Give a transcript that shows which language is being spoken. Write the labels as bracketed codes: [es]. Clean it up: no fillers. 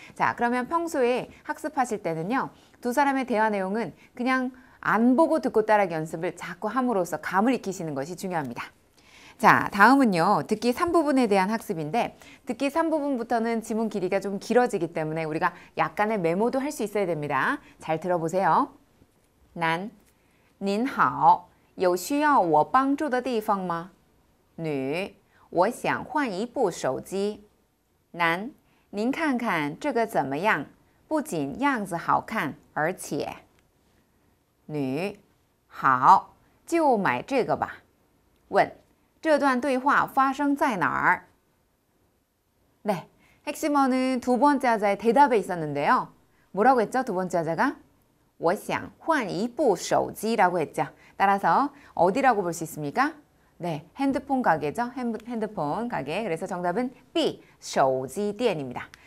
[ko] 자, 그러면 평소에 학습하실 때는요. 두 사람의 대화 내용은 그냥 안 보고 듣고 따라하기 연습을 자꾸 함으로써 감을 익히시는 것이 중요합니다. 자, 다음은요. 듣기 3부분에 대한 학습인데 듣기 3부분부터는 지문 길이가 좀 길어지기 때문에 우리가 약간의 메모도 할 수 있어야 됩니다. 잘 들어보세요. [zh] 男, 您好,有需要我帮助的地方吗? 女, 我想换一部手机.男, 您看看这个怎么样? 不仅样子好看,而且.女, 好,就买这个吧. 问, 这段对话发生在哪儿? [ko] 네, 핵심어는 두 번째 하자의 대답에 있었는데요. 뭐라고 했죠? 두 번째 하자가 [zh] 我想换一部手机 [ko] 라고 했죠. 따라서 어디라고 볼 수 있습니까? 네, 핸드폰 가게죠. 핸드폰 가게. 그래서 정답은 B, 手机店입니다.